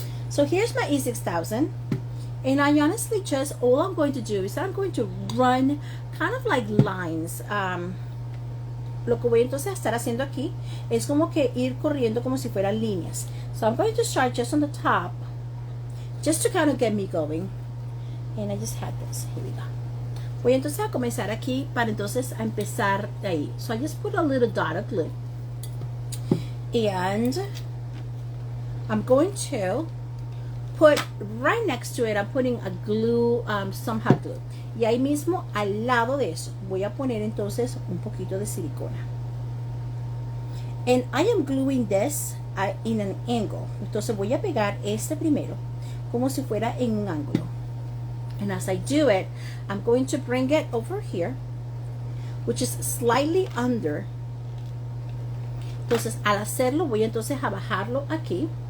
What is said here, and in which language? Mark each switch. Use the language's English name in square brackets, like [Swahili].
[English] So here's my E6000, and I honestly all I'm going to do is I'm going to run kind of like lines. [Spanish] Lo que voy entonces a estar haciendo aquí es como que ir corriendo como si fueran líneas. [English] So I'm going to start just on the top, just to kind of get me going. And I just had this. Here we go. [Spanish] Voy entonces a comenzar aquí para entonces a empezar de ahí. [English] So I just put a little dot of glue. And I'm going to put right next to it, I'm putting a glue, some hot glue. [Spanish] Y ahí mismo, al lado de eso, voy a poner entonces un poquito de silicona. [English] And I am gluing this in an angle. [Spanish] Entonces voy a pegar este primero, como si fuera en un ángulo. [English] And as I do it, I'm going to bring it over here, which is slightly under. [Spanish] Entonces, al hacerlo, voy entonces a bajarlo aquí.